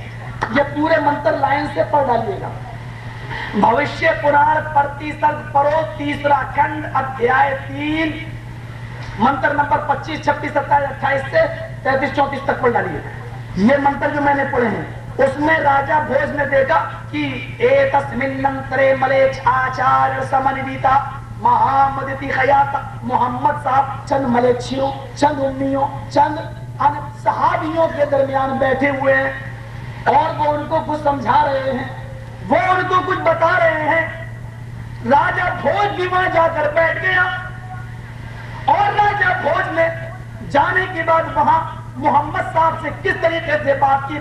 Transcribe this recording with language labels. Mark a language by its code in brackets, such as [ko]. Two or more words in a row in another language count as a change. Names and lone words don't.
[ur] یہ پورے منتر لائن سے پڑھ ڈالیے گا. بھوشیہ پران پرتی سرگ پڑھو, 3 کھنڈ, ادھیائے 3, منتر نمبر 25, 26, 27, 28 سے 33, 34 تک پڑھ ڈالیے. یہ منتر جو میں نے پڑھے ہیں اس میں راجہ بھوج نے دیکھا کہ [sa] एतस्मिन् नन्तरे म्लेच्छ आचार समन्विता महामदेति ख्याता, [ur] محمد صاحب چند ملیچیوں, چند امیوں, چند صحابیوں کے درمیان بیٹھے ہوئے ہیں اور وہ ان کو کچھ سمجھا رہے ہیں, وہ ان کو کچھ بتا رہے ہیں. راجہ بھوج بھی وہاں جا کر بیٹھ گیا اور راجہ بھوج نے جانے کے بعد وہاں محمد صاحب سے کس طریقے سے بات کی.